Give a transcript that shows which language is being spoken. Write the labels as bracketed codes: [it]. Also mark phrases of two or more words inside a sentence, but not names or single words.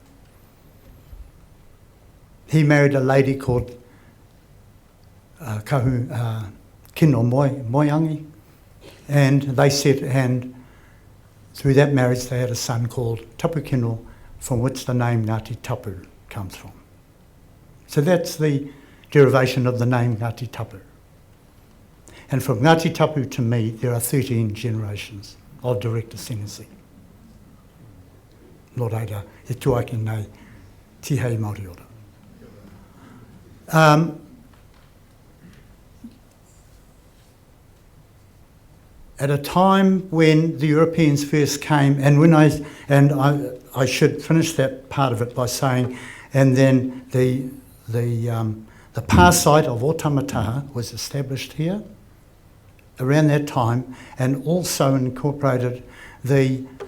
[en] He married a lady called Kino Moiangi, and through that marriage they had a son called Tapu Kino, from which the name Ngati Tapu comes from. So that's the derivation of the name Ngati Tapu. And from Ngati Tapu to me, there are 13 generations of direct descendancy. [mi] Nō reira, e tuaki nei tihei Māori ora. [en] at a time when the Europeans first came, and I should finish that part of it by saying, and then the pā site of Otamataha was established here around that time, and also incorporated the